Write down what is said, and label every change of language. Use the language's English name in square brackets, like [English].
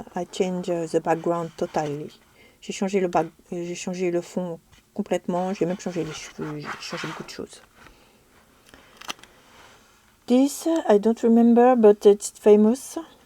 [English] I changed the background totally. [French] J'ai changé le fond complètement. J'ai même changé les cheveux. J'ai changé beaucoup de choses. [English] This, I don't remember, but it's famous.